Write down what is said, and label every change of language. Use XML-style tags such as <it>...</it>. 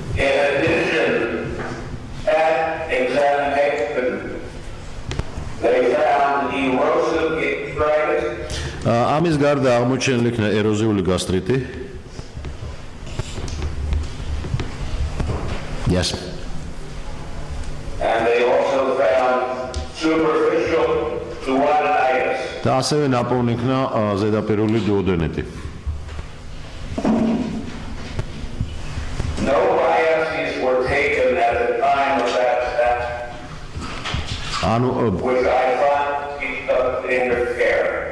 <en>In addition, at examination, they found erosive gastritis.</en> <ka>ამის გარდა აღმოჩენილი იქნა ეროზიული გასტრიტი.</ka> <en>Yes. And they also found superficial duodenitis.</en> <ka>და ასევე ნაპოვნი იქნა ზედაპირული დუოდენეტი.</ka> <en>No biopsies were taken at the time of that test, which I find to be substandard care.</en>